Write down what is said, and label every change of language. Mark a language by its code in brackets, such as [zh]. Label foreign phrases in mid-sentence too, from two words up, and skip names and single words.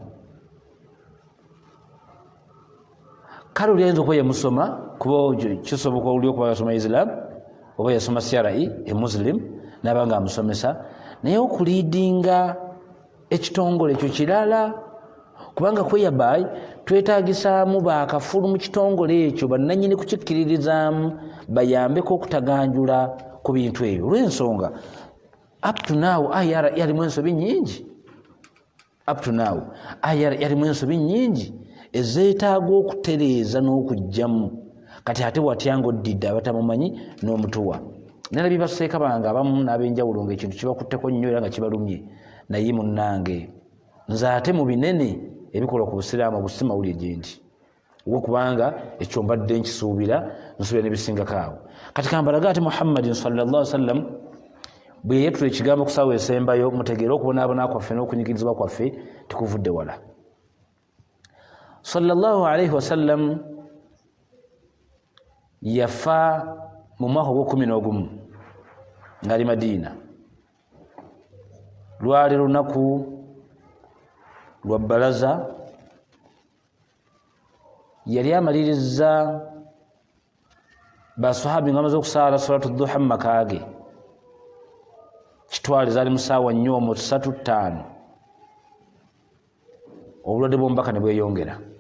[lg] Kale oli ayinza okuba yamusoma kuba kisoboka oli okuba yasoma Islam oba yasoma CRE Muslim n'aba nga amusomesa, naye okuliidinga ekitongole ekyo kirala, kubanga kweyabayi twetaagisaamu baakafulu mu kitongole ekyo bannannyini kukikkiririzaamu bayambeko okutaganjula ku bintu ebyo. Olw'ensonga [en] up to now [lg] IRE yalimu ensobi nnyingi, yalimu ensobi nnyingi ezeetaaga okutereeza n'okugyamu. Kati ate watya ng'oddidde abatamumanyi n'omutuwa. Nalabye baseeka bange abamu n'ab'enjawulo ng'ekintu kibakutteko nnyo era nga kibalumye, naye munnange nze ate mu binene ebikola ku Busiraamu obusimawulire gye ndi kubanga ekyo mbadde nkisuubira n'ebisingako awo. Kati kambalaga ate Muhammadin [ar] sallallahu alaihi wasallam [lg] bwe yeetula ekigambo ku ssaawa esembayo mutegeere okubonaabona kwaffe n'okunyigirizibwa kwaffe tikuvudde wala. [ar] Sallallahu alaihi wasallam [lg] yafa mu mwaka ogw'11 ng'ali Madiina. Lwali lunaku lwa bbalaza, yali amaliriza basahabi nga bamaze okusaala [ar] salatu duha [lg] mu maka ge, kitwale zaali mu ssaawa 4:35 obulwadde bw'omubaka ne bweyongera.